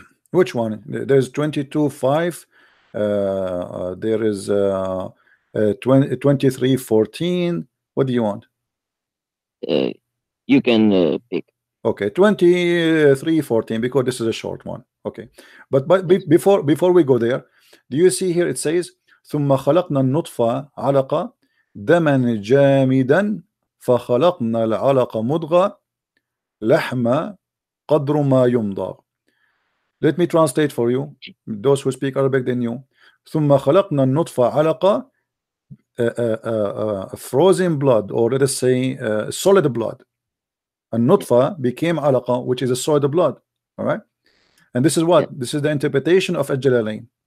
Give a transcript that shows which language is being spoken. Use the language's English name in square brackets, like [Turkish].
[English] Which one? There's 22:5. There is 23:14. What do you want? You can pick. Okay, 23:14, because this is a short one. Okay, but before we go there, do you see here it says [Arabic] ثم خلقنا النطفة علقة دما جامدا فخلقنا العلقة مضغة لحم قدر ما يمضغ. [English] Let me translate for you. Those who speak Arabic, they knew. [Arabic] ثم خلقنا النطفة علقة, [English] frozen blood, or let us say solid blood. And nutfa became alaqa, which is a solid blood. All right, and this is what this is the interpretation of Al-Jalalain.